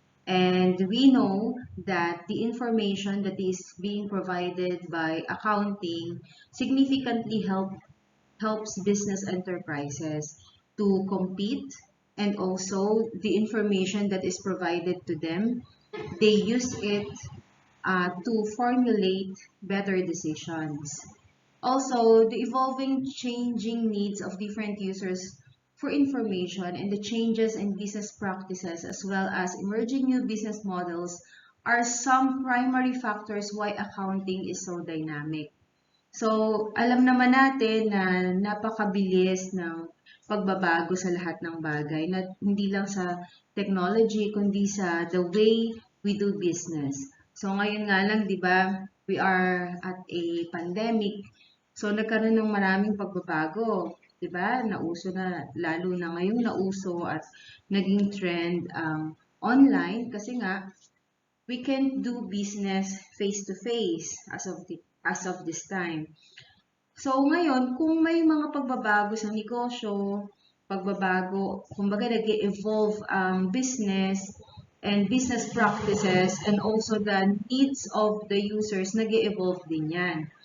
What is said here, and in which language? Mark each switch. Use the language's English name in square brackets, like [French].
[English] And we know that the information that is being provided by accounting significantly helps business enterprises to compete, and also the information that is provided to them, they use it to formulate better decisions. Also, the evolving, changing needs of different users for information and the changes in business practices as well as emerging new business models are some primary factors why accounting is so dynamic. [Filipino] So, alam naman natin na napakabilis ng pagbabago sa lahat ng bagay, na hindi lang sa technology, kundi sa [English] the way we do business. [Filipino] So, ngayon nga lang, di ba, [English] we are at a pandemic. [Filipino] So, nagkaroon ng maraming pagbabago. Di ba? Nauso na, lalo na ngayong nauso at naging trend online kasi nga, [English] we can't do business face-to-face as of this time. [Filipino] So, ngayon, kung may mga pagbabago sa negosyo, kumbaga nag-evolve ang business [English] and business practices and also the needs of the users, [Filipino] nag-evolve din yan.